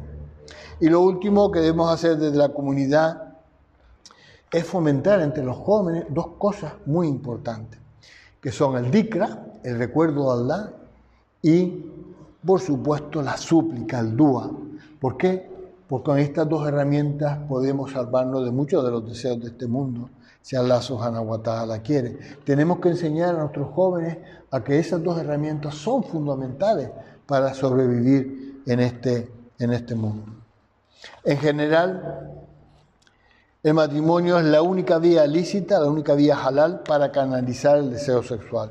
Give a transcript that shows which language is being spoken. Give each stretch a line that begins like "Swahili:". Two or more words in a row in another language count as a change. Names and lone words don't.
Spanish: Y lo último que debemos hacer desde la comunidad es fomentar entre los jóvenes dos cosas muy importantes, que son el dhikra, el recuerdo de Allah, y por supuesto la súplica, el dua. ¿Por qué? Porque con estas dos herramientas podemos salvarnos de muchos de los deseos de este mundo, si
Arabic: الله سبحانه وتعالى
Spanish: quiere. Tenemos que enseñar a nuestros jóvenes a que esas dos herramientas son fundamentales para sobrevivir en este mundo. En general, el matrimonio es la única vía lícita, la única vía halal para canalizar el deseo sexual.